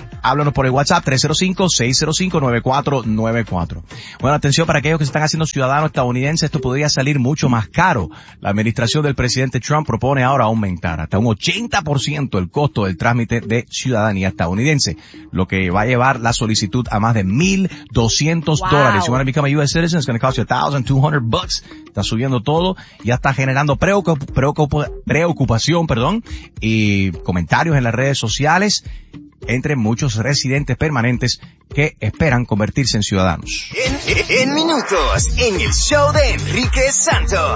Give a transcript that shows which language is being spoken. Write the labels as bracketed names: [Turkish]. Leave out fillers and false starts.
[Spanish] Háblanos por el WhatsApp 305-605-9494. Bueno, atención para aquellos que se están haciendo ciudadanos estadounidenses, esto podría salir mucho más caro. La administración del presidente Trump propone ahora aumentar hasta un 80% el costo del trámite de ciudadanía estadounidense, lo que va a llevar la solicitud a más de $1,200. Wow. [English] If you want to become a U.S. citizen, it's going to cost you $1,200. [Spanish] Está subiendo todo, ya está generando preocupación, y comentarios en las redes sociales entre muchos residentes permanentes que esperan convertirse en ciudadanos. En minutos, en el show de Enrique Santos.